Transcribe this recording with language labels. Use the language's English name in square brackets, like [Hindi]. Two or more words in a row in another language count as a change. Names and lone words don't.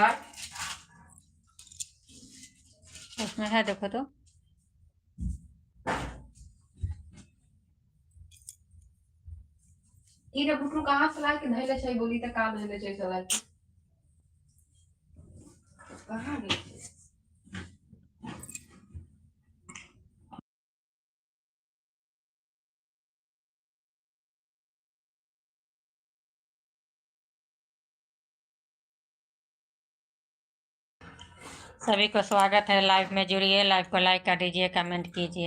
[Hindi] उसमें है, देखो तो। [Angika] इरे बुटरू कहाँ से ला के धैले छै, बोली त का धैले छै चला के कहाँ गई। [Hindi] सभी को स्वागत है, लाइव में जुड़िए, लाइव को लाइक कर दीजिए, कमेंट कीजिए।